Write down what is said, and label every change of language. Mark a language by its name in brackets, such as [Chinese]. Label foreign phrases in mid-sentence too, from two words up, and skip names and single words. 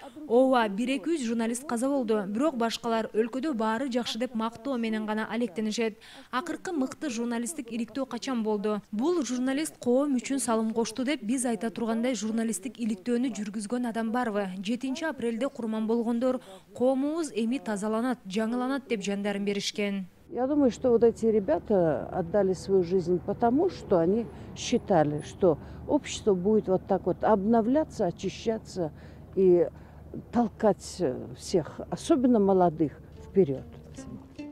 [Kyrgyz] Ооба, 1-2 журналист каза болду, бирок башкалар өлкөдө баары жакшы деп мактоо менен гана Акыркы мыкты журналисттик иликтөө качан болду? Бул журналист коом үчүн салым кошту деп биз айта тургандай журналисттик иликтөөнү жүргүзгөн адам барбы? 7 апрелде курман болгондор коомубуз эми тазаланат, жаңыланат деп жандарын беришкен. [Russian] Я думаю, что вот эти ребята отдали свою жизнь потому, что они считали, что общество будет вот так вот обновляться, очищаться и толкать всех, особенно молодых, вперед.